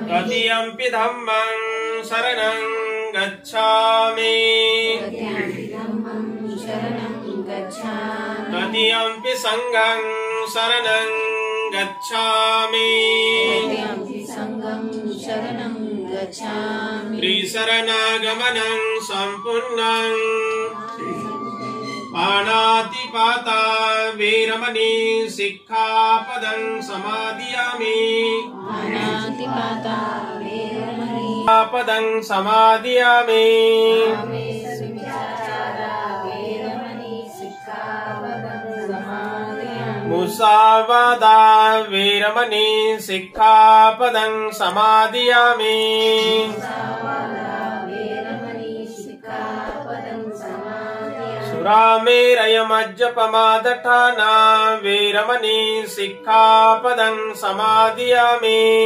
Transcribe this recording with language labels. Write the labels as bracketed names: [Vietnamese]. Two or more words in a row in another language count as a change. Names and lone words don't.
[Pali] तृतीयंपि धम्मं शरणं गच्छामि तृतीयंपि धम्मं शरणं गच्छामि तृतीयंपि संघं शरणं गच्छामि तृतीयंपि संघं शरणं गच्छामि त्रिशरणागमनं सम्पूर्णं पाणातिपाता वीरमणि शिक्षापदं समादयामि पाणातिपाता वीरमणि पदं समादयामि मुसावादा वीरमणि शिक्षापदं समादयामि सुरामेरयमज्जपमादठाना वीरमणि शिक्षापदं समादयामि